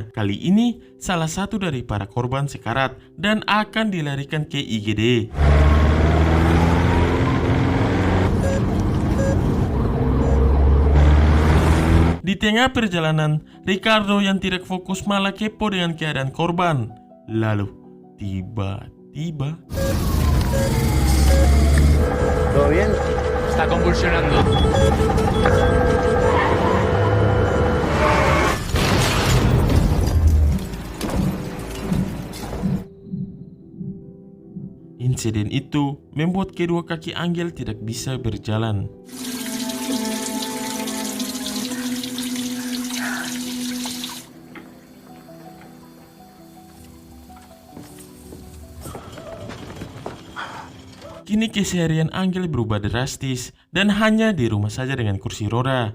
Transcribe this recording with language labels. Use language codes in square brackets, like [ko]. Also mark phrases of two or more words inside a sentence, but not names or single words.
[id] Kali ini, salah satu dari para korban sekarat dan akan dilarikan ke IGD. Di Di tengah perjalanan, Ricardo yang tidak fokus malah kepo dengan keadaan korban. Lalu, tiba-tiba... [es] ¿Todo bien? Está convulsionando. [id] Insiden itu membuat kedua kaki Angel tidak bisa berjalan. Kini keseharian Angel berubah drastis dan hanya di rumah saja dengan kursi roda.